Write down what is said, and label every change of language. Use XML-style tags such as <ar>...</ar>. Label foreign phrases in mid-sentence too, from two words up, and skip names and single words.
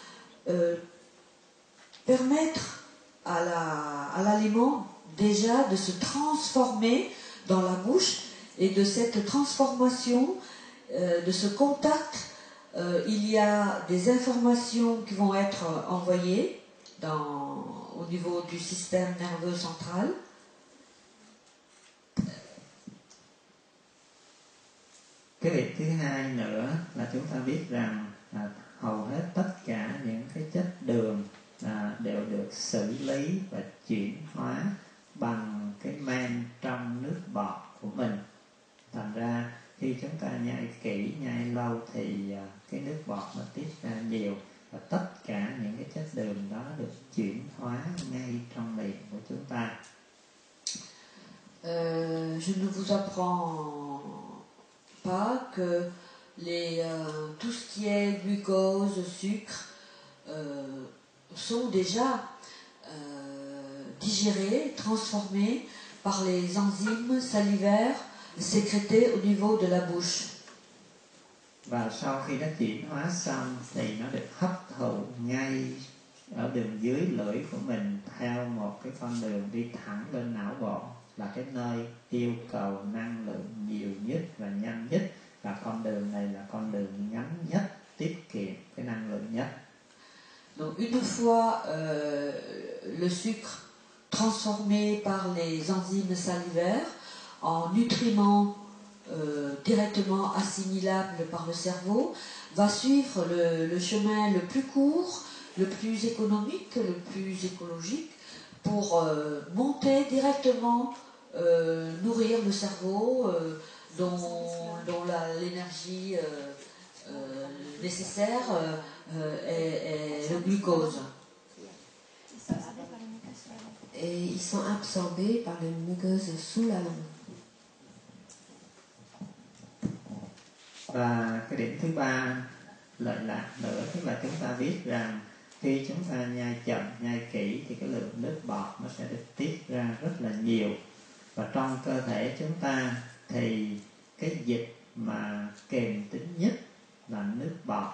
<fr>permettre à l'aliment déjà de se transformer dans la bouche, et de cette transformation, de ce contact, il y a des informations qui vont être envoyées au niveau du système nerveux central,</fr> <vi>Cái việc thứ hai nữa là chúng ta biết rằng hầu hết tất cả những cái chất đường đều được xử lý và chuyển hóa bằng cái men trong nước bọt của mình. Thành ra khi chúng ta nhai kỹ, nhai lâu thì cái nước bọt nó tiết ra nhiều, và tất cả những cái chất đường đó được chuyển hóa ngay trong miệng của chúng ta.</vi> <fr>Je ne vous apprends pas que tout ce qui est glucose, sucre sont déjà digérés, transformés par les enzymes salivaires sécrétées au niveau de la bouche.</fr> <vi>Và sau khi nó chuyển hóa xong thì nó được hấp thụ ngay ở đường dưới lưỡi của mình theo một cái con đường đi thẳng lên não bộ, là cái nơi yêu cầu năng lượng nhiều nhất và nhanh nhất, và con đường này là con đường ngắn nhất, tiết kiệm cái năng lượng nhất.</vi> <fr>Donc une fois le sucre transformé par les enzymes salivaires en nutriments directement assimilables par le cerveau, va suivre le chemin le plus court, le plus économique, le plus écologique, pour monter directement, nourrir le cerveau dont l'énergie nécessaire est le glucose. Et ils sont absorbés par le muqueuse sous la langue.</fr> <vi>Và cái điểm thứ ba lợi lạc nữa, tức là chúng ta biết rằng khi chúng ta nhai chậm, nhai kỹ thì cái lượng nước bọt nó sẽ được tiết ra rất là nhiều. Và trong cơ thể chúng ta thì cái dịch mà kềm tính nhất là nước bọt.</vi>